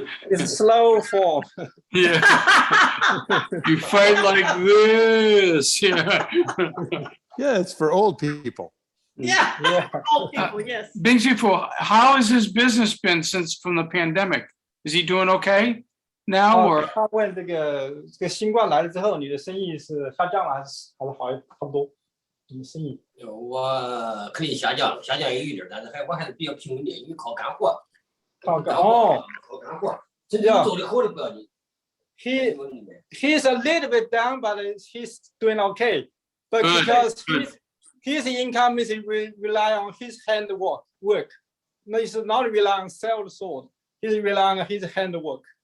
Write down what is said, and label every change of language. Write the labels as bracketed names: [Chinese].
[English] It's a slow form. Yeah. You fight like this. Yeah. Yeah, it's for old people. Yeah. Old people, yes. Bingzi, how has his business been from the pandemic? Is he doing okay now, or? [Chinese] 他问这个新冠来了之后，你的生意是下降了还是好差不多？你的生意？我肯定下降也有一点，但是我还是比较平稳的，因为靠干活。靠干活。真正做的好的不要紧。 [English] He's a little bit down, but he's doing okay. But because his income is rely on his handwork. No, it's not rely on sell sword. He's relying on his handwork.